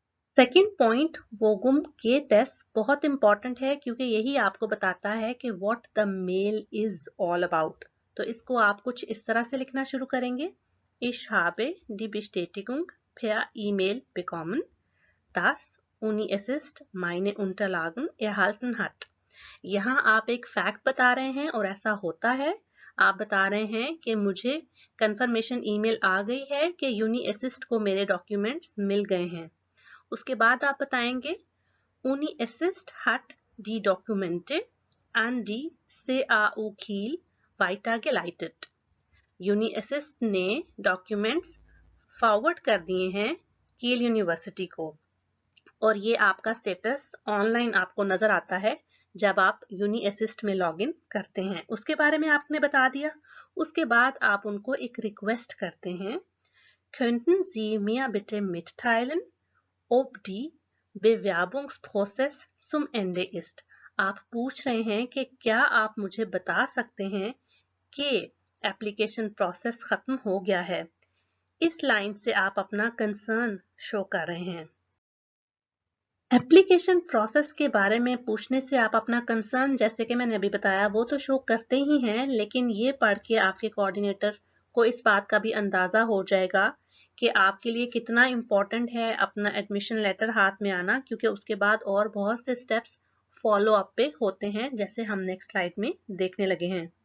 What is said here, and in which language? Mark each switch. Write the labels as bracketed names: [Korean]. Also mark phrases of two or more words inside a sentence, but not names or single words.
[English] second point, [Hindi] वोगुम के टेस्ट बहुत इंपॉर्टेंट है क्योंकि यही आपको बताता है कि [English] what the mail is all about. [Hindi] तो इसको आप कुछ इस तरह से लिखना शुरू करेंगे। [German] Ich habe die Bestätigung per E-Mail bekommen, dass UniAssist meine Unterlagen erhalten hat। [Hindi] यहाँ आप एक फैक्ट बता रहे हैं और ऐसा होता है। आप बता रहे हैं कि मुझे [English] confirmation email [Hindi] आ गई है कि UniAssist को मेरे डॉक्यूमेंट्स मिल गए हैं। उसके बाद आप बताएंगे [German] UniAssist hat die Dokumente an die CAU Kiel weitergeleitet। [Hindi] UniAssist ने डॉक्यूमेंट्स फॉरवर्ड कर दिए हैं कील यूनिवर्सिटी को, और ये आपका [English] status online [Hindi] आपको नजर आता है जब आप UniAssist में लॉगिन करते हैं। उसके बारे में आपने बता दिया। उसके बाद आप उनको एक रिक्वेस्ट करते हैं, [German] Könnten Sie mir bitte mitteilen, ob die Bewerbungsprozess zum Ende ist। [Hindi] आप पूछ रहे हैं कि क्या आप मुझे बता सकते हैं कि [English] application process [Hindi] खत्म हो गया है। इस लाइन से आप अपना कंसर्न शो कर रहे हैं। [English] application process [Hindi] के बारे में पूछने से आप अपना कंसर्न, जैसे कि मैंने अभी बताया, वो तो शो करते ही हैं, लेकिन ये पढ़ के आपके कोऑर्डिनेटर को इस बात का भी अंदाजा हो जाएगा कि आपके लिए कितना इम्पोर्टेंट है अपना [English] admission letter [Hindi] हाथ में आना, क्योंकि उसके बाद और बहुत से [English] steps follow up [Hindi] पे होते हैं, जैसे हम [English] next slide [Hindi] में देखने लगे हैं।